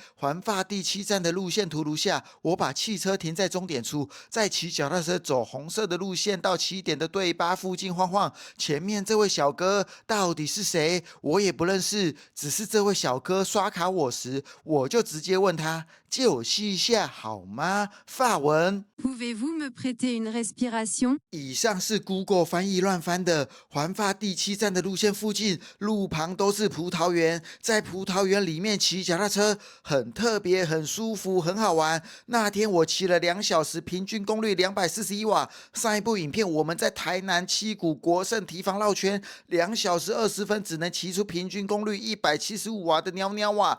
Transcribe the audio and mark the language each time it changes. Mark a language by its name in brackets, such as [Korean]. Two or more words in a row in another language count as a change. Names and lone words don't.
[Chinese] 环法第7站的路线图如下：我把汽车停在终点处，再骑脚踏车走红色的路线到起点的队巴附近晃晃。前面这位小哥到底是谁？我也不认识，只是这位小哥刷卡我时，我就直接问他：借我吸一下好吗？法文。 [French] Pouvez-vous me prêter une respiration？ [Chinese] 以上是 Google 翻译乱翻的。环法第7站的路线附近，路旁都是葡萄园，在葡萄园里面骑脚踏车很特别，很舒服，很好玩。那天我骑了2小时，平均功率241瓦。上一部影片我们在台南七股国盛堤防绕圈，2小时20分只能骑出平均功率175瓦的喵喵瓦。